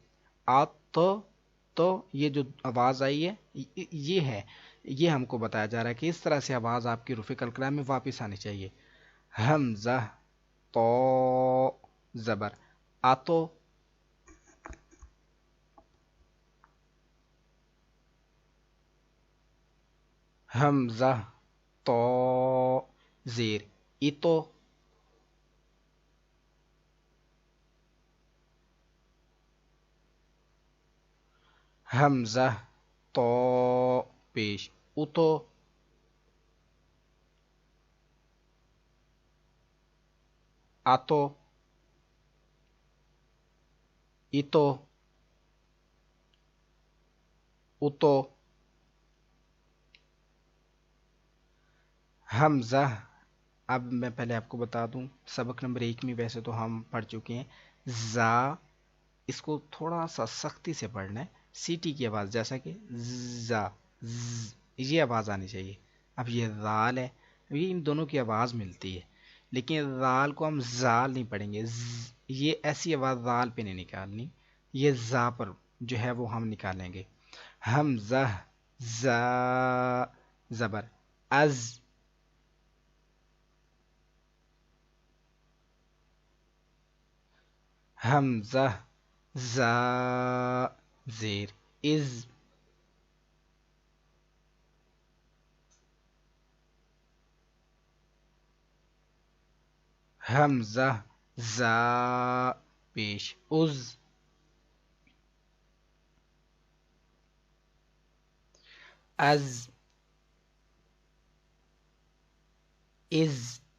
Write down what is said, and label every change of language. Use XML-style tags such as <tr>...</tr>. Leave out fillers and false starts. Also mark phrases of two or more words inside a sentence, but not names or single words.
<ur>تو یہ جو آواز آئی ہے یہ ہے، یہ ہم کو بتایا جا رہا ہے کہ اس طرح سے آواز آپ کی حروف قلقلہ میں واپس آنی چاہیے۔ حمزہ تو زبر آتو، حمزہ تو زیر اتو، حمزہ تو پیش اتو، اتو اتو اتو۔ حمزہ، اب میں پہلے آپ کو بتا دوں سبق نمبر 1 میں ویسے تو ہم پڑھ چکے ہیں زا، اس کو تھوڑا سا سختی سے پڑھنا ہے، سیٹی کی آواز جیسا کہ زا یہ آواز آنی چاہیے۔ اب یہ زال ہے، یہ ان دونوں کی آواز ملتی ہے، لیکن زال کو ہم زال نہیں پڑھیں گے، یہ ایسی آواز زال پہ نہیں نکالنی، یہ زا پر جو ہے وہ ہم نکالیں گے۔ حمزہ زا زبر از، حمزہ زا زیر از، حمزہ زا پیش از، از از</ur>